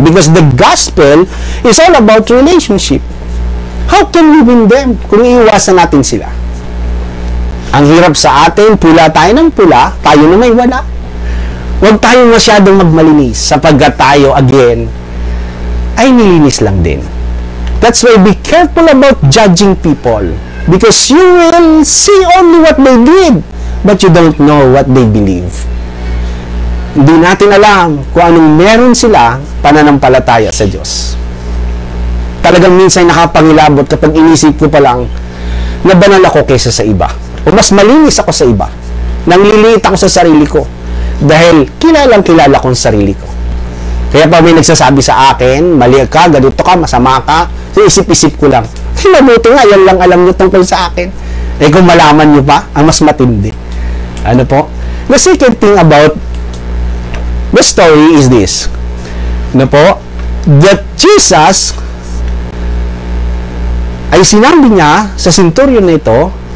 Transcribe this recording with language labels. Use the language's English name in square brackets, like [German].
[English] Because the gospel is all about relationship. How can we win them [Filipino] kung iiwasan natin sila? Ang hirap sa atin, pula tayo ng pula, tayo na may wala. Huwag tayong masyadong magmalinis sapagkat tayo, again, ay nilinis lang din. [English] That's why be careful about judging people because you will see only what they did but you don't know what they believe. [Filipino] Hindi natin alam kung anong meron sila pananampalataya sa Diyos. Talagang minsan nakapangilabot kapag inisip ko pa lang na banal ako kaysa sa iba. O mas malinis ako sa iba. Nangliliit ako sa sarili ko. Dahil kilala ko ang sarili ko. Kaya pa may nagsasabi sa akin, mali ka, ganito ka, masama ka, so isip-isip ko lang. Mabuti nga, yan lang alam nyo tungkol sa akin. Kung malaman nyo pa, ang mas matindi. Ano po? [English] The second thing about the story is this. [Filipino] Ano po? That Jesus ay sinabi niya sa centurion na ito,